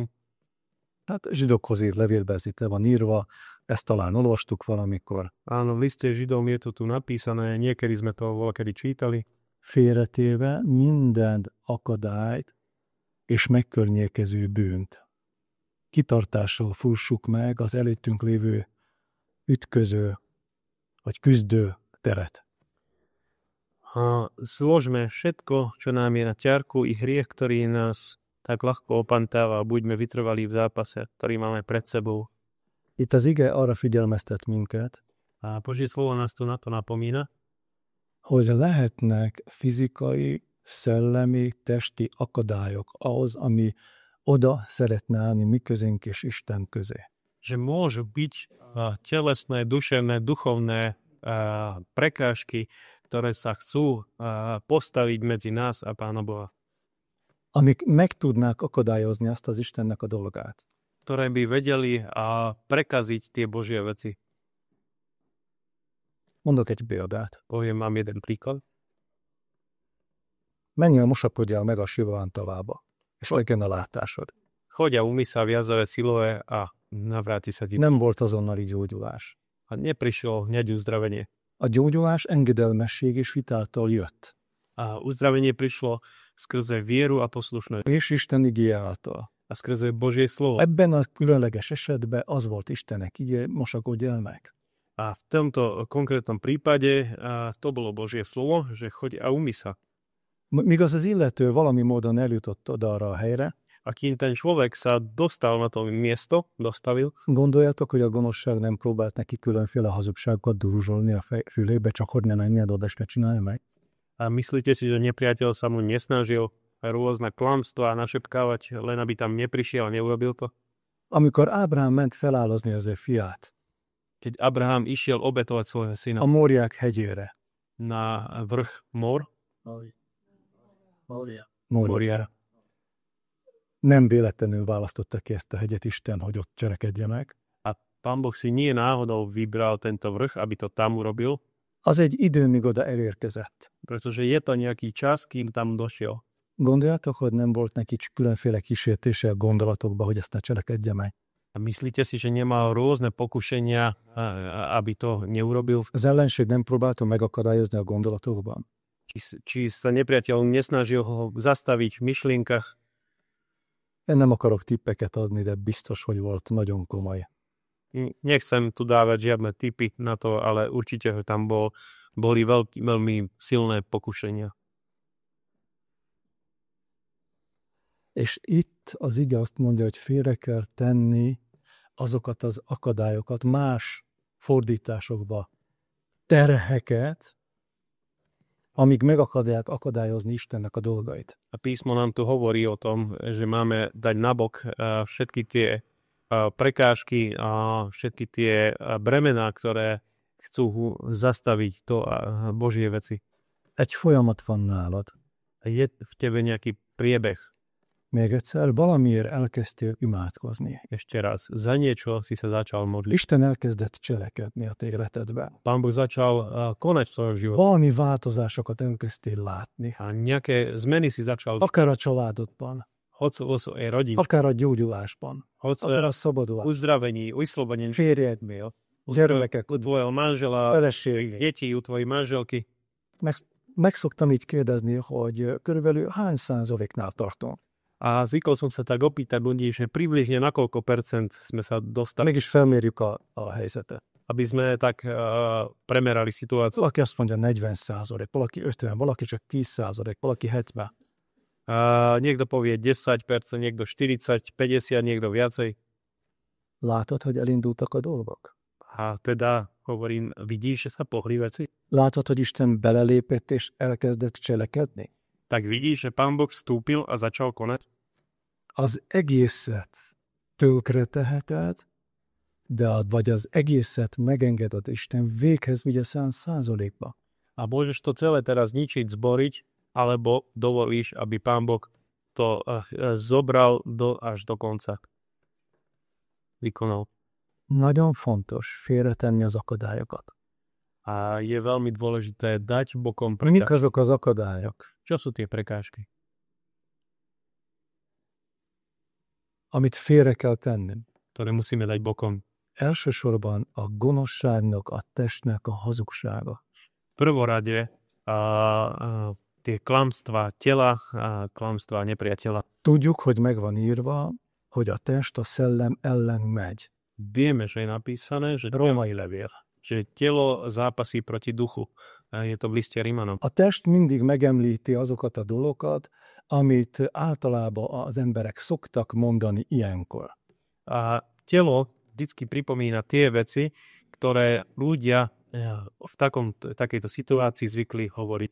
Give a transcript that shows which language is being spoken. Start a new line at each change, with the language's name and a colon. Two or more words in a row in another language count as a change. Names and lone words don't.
Hungarian: Hát zsidókhoz írt levélben ez itt le van írva, ezt talán olvastuk valamikor.
Slovak: Áno, v liste Židom je to tu napísané, niekedy sme to volakedy čítali.
Hungarian: Félretéve minden akadályt és megkörnyékező bűnt. Kitartással fussuk meg az előttünk lévő ütköző vagy küzdő teret.
Slovak: A zložme všetko, čo nám je na ťarku, i hriech, ktorý nás tak ľahko opantáva, buďme vytrvalí v zápase, ktorý máme pred sebou.
Hungarian: Itt az ige arra figyelmeztet minket,
Slovak: A Božie slovo nás tu na to napomína,
Hungarian: hogy lehetnek fizikai, szellemi, testi akadályok ahhoz, ami oda szeretne állni mi közénk és Isten közé.
Slovak: že môžu byť telesné, duševné, duchovné prekážky, ktoré sa chcú postaviť medzi nás a Pána Boha.
Hungarian: Amik meg tudnák akadályozni azt az Istennek a dolgát.
Slovak: Ktoré by vedeli prekaziť tie Božie veci.
Hungarian: Mondok egy példát.
Slovak: Poviem vám jeden príklad.
Hungarian: Menjél, mosapodjál meg a Silván tavába, és legyen a látásod.
Slovak: Choď a umyj sa v jazere Siloé a navráti sa ti.
Hungarian: Nem volt azonnali gyógyulás.
Slovak: A neprišlo hneď uzdravenie.
Hungarian: A gyógyulás engedelmesség és hitáltal jött.
Slovak: A uzdravenie prišlo skrze vieru a poslušnosť.
Hungarian: És Isten igéje által.
Slovak: A skrze Božie slovo.
Hungarian: Ebben a különleges esetben az volt Istennek igéje, mosakodjál meg.
Slovak: A v tomto konkrétnom prípade to bolo Božie slovo, že choď a umyj sa.
Hungarian: Míg az illető valami módon eljutott oda arra a helyre,
Slovak: A kým ten človek sa dostal na to miesto, dostavil,
Hungarian: gondoljátok, hogy a gonoszság nem próbált neki különféle hazugságokat duruzsolni a fülébe, csak hogy ne menjen oda, és ne csinálja meg?
Slovak: a myslíte si, že nepriateľ sa mu nesnažil rôzne klamstvá našepkávať, len aby tam neprišiel a neurobil to?
Hungarian: Amikor Ábrahám ment felállozni az ő fiát
Slovak: Keď Abraham išiel obetovať svojho a syna
Hungarian: Móriák hegyére,
Slovak: na vrch Móriára,
Hungarian: nem véletlenül választotta ki ezt a hegyet Isten, hogy ott cselekedje meg.
Slovak: a Pán Boh si nie náhodou vybral tento vrch, aby to tam urobil,
Hungarian: Az egy idő, míg oda elérkezett.
Slovak: pretože je to nejaký čas, kým tam došiel.
Hungarian: Gondoljátok, hogy nem volt neki különféle kísértése a gondolatokba, hogy ezt ne cselekedje meg?
Slovak: A myslíte si, že nemal rôzne pokušenia, aby to neurobil?
Hungarian: Az ellenség nem próbálta megakadályozni a gondolatokban?
Slovak: Či sa nepriateľ nesnažil ho zastaviť v myšlienkach?
Hungarian: Én nem akarok tippeket adni, de biztos, hogy volt nagyon komoly.
Slovak: Nechcem tu dávať žiadne tipy na to, ale určite tam boli veľmi silné pokušenia.
Hungarian: És itt az ige azt mondja, hogy félre kell tenni azokat az akadályokat, más fordításokba terheket, amíg meg akarják akadályozni Istennek a dolgait.
Slovak: A písmo nám tu hovorí o tom, že máme dať nabok všetky tie prekážky a všetky tie bremená, ktoré chcú zastaviť to Božie veci.
Hungarian: Egy folyamat van nálad.
Slovak: Je v tebe nejaký priebeh.
Hungarian: Még egyszer, valamiért elkezdtél imádkozni.
Slovak: Ešte raz, za niečo si sa začal modliť.
Hungarian: Isten elkezdett cselekedni a te életedben.
Slovak: Pán Boh začal konať v svojom živote.
Hungarian: Valami változásokat elkezdtél látni.
Slovak: A nejaké zmeny si začal,
Hungarian: Akár a családodban,
Slovak: hoď vo svojej rodine,
Hungarian: akár a gyógyulásban,
Slovak: hoď
Hungarian: akár a szabadulásban,
Slovak: uzdravení, uslobodení,
Hungarian: férjednél, gyermekek,
Slovak: u tvojho manžela,
Hungarian: feleségnél.
Slovak: detí, u tvojej manželky.
Hungarian: Meg szoktam így kérdezni, hogy körülbelül hány százaléknál tartunk.
Slovak: A zvykol som sa tak opýtať ľudí, že približne na koľko percent sme sa dostali,
Hungarian: Mégis felmérjük a helyzetet.
Slovak: aby sme tak premerali situáciu.
Hungarian: Valaki azt mondja 40%, valaki 50, valaki csak 10%, valaki 70.
Slovak: Niekto povie 10%, niekto 40, 50, niekto viacej.
Hungarian: Látod, hogy elindultak a dolgok?
Slovak: A teda hovorím, vidíš, že sa pohli veci?
Hungarian: Látod, hogy Isten belelépett és elkezdett cselekedni?
Slovak: Tak vidíš, že Pán Boh vstúpil a začal konať?
Hungarian: Az egészet tönkre teheted, vagy az egészet megengeded, Isten véghez vigye 100%-ba.
Slovak: A môžeš to celé teraz ničiť, zboriť, alebo dovolíš, aby Pán Boh to zobral až do konca. Vykonal.
Hungarian: Nagyon fontos félretenni az akadályokat.
Slovak: A je veľmi dôležité dať bokom
Hungarian: Mik
Slovak: prekážky.
Hungarian: azok az akadályok,
Slovak: Čo sú tie prekážky?
Hungarian: amit félre kell tenni?
Slovak: Ktoré musíme dať bokom?
Hungarian: Elsősorban a gonoszságnak, a testnek a hazugsága.
Slovak: V prvorade tie klamstvá tela a klamstvá nepriateľa.
Hungarian: Tudjuk, hogy megvan írva, hogy a test a szellem ellen megy.
Slovak: Vieme, že je napísané, že
Hungarian: Római levél.
Slovak: že telo zápasí proti duchu. Je to v liste Rimanom.
Hungarian: A test mindig megemlíti azokat a dolgokat, amit általában az emberek szoktak mondani ilyenkor.
Slovak: A telo vždycky pripomína tie veci, ktoré ľudia v takejto situácii zvykli hovoriť.